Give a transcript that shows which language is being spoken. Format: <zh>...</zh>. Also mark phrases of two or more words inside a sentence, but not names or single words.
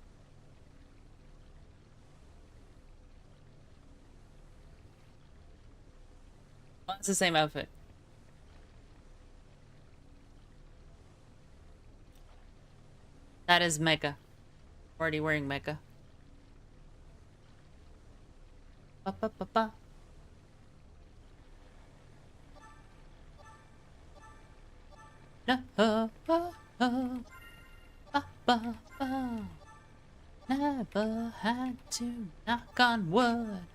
<en>Well, it's the same outfit. That is Mega. Already wearing Mega. Ba ba ba ba. No, oh, oh, oh. Ba ba ba. Never had to knock on wood.</en>